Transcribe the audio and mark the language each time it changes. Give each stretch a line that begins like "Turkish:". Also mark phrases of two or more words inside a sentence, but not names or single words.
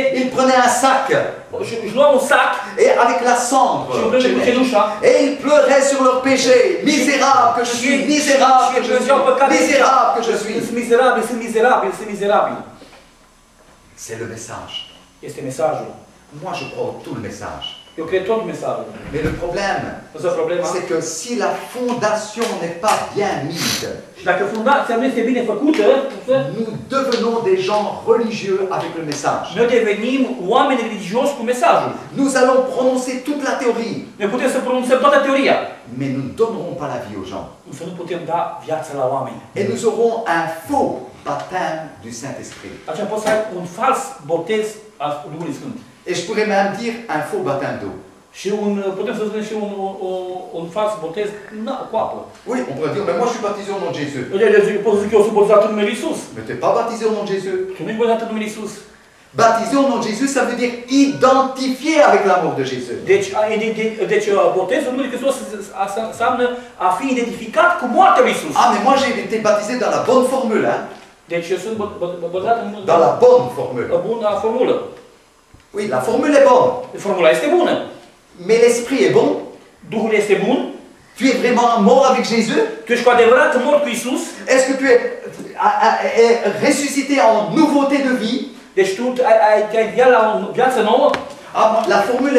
French: ils prenaient un sac.
Romanian: Își luau un sac
French: et avec la cendre. Et ils pleuraient sur leurs péchés. Misérable que je suis, misérable que je suis, misérable que je suis.
Romanian: Sunt mizerabil.
French: C'est le message.
Romanian: Este mesajul.
French: Moi je crois tout le message.
Romanian: Eu cred tot mesajul.
French: Mais le problème, c'est que si la fondation n'est pas bien mise,
Romanian: și dacă fundația nu este bine făcută,
French: nous devenons des gens religieux avec le message.
Romanian: Noi devenim oameni religioși cu mesajul.
French: Nous allons prononcer toute la théorie.
Romanian: Noi putem să pronunțăm toată teoria.
French: Mais nous ne donnerons pas la vie aux gens.
Romanian: Însă nu putem da viața la oameni.
French: Et nous aurons un faux baptême du Saint-Esprit.
Romanian: Așa poți să ai un fals botez al Duhului Sfânt.
French: Et je pourrais même dire un faux baptême d'eau.
Romanian: Și putem să spunem și un fals botez cu apă.
French: Oui, on pourrait dire, mais moi je suis baptisé au nom de Jésus.
Romanian: Pot să zic că eu sunt botezat în numele Iisus.
French: Mais tu n'es pas baptisé au nom de Jésus.
Romanian: Tu nu ești botezat în numele Iisus.
French: Baptisé au nom de Jésus, ça veut dire identifié avec l'amour de Jésus.
Romanian: Deci botezul în numele Hristos înseamnă a fi identificat cu moartea lui Iisus.
French: Ah, mais moi j'ai été baptisé dans la bonne formule, hein.
Romanian: Deci eu sunt botezat
French: dans la bonne formule.
Romanian: Bună formulă.
French: Oui, la formule est bonne.
Romanian: Formula este bună.
French: Mais l'esprit est bon.
Romanian: Duhul este bun.
French: Tu es vraiment mort avec Jésus?
Romanian: Tu ești cu adevărat mort cu Iisus?
French: Est-ce que tu es ressuscité en nouveauté de vie?
Romanian: Deci tu ai la o viață nouă?
French: Ah, la formule